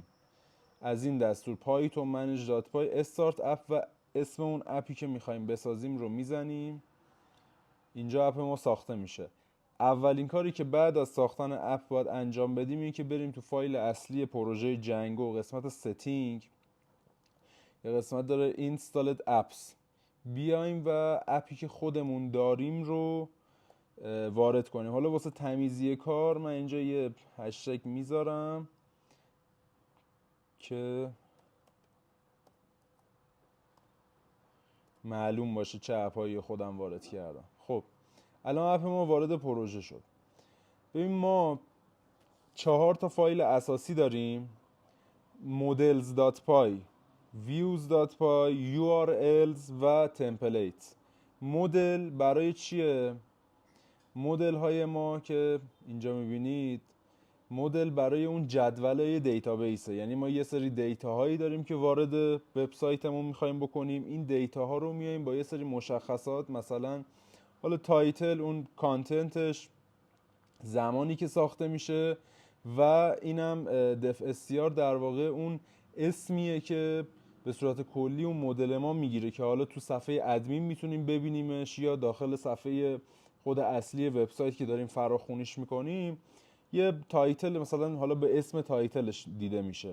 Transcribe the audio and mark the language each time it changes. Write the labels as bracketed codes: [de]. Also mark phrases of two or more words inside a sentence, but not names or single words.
[fa] از این دستور پایتون manage.py [en] start app [fa] و اسم اون اپی که میخوایم بسازیم رو میزنیم. اینجا اپ ما ساخته میشه. اولین کاری که بعد از ساختن اپ باید انجام بدیم اینه که بریم تو فایل اصلی پروژه جنگو، قسمت ستینگ، یه قسمت داره [en] installed apps، [fa] بیایم و اپی که خودمون داریم رو وارد کنیم. حالا واسه تمیزی کار من اینجا یه هشتگ میذارم که معلوم باشه چه اپایی خودم وارد کردم. خب الان اپ ما وارد پروژه شد. ببین ما 4 تا فایل اساسی داریم: models.py، views.py، urls و templates. مدل برای چیه؟ مدل های ما که اینجا میبینید مدل برای اون جدول دیتابیسه، یعنی ما یه سری دیتا هایی داریم که وارد وبسایتمون میخوایم بکنیم. این دیتا ها رو میایم با یه سری مشخصات، مثلا حالا تایتل، اون کانتنتش، زمانی که ساخته میشه و اینم [en] def str, [fa] در واقع اون اسمیه که به صورت کلی اون مدل ما میگیره که حالا تو صفحه ادمین میتونیم ببینیمش یا داخل صفحه خود اصلی وبسایت که داریم فراخونیش میکنیم یه تایتل مثلا حالا به اسم تایتلش دیده میشه.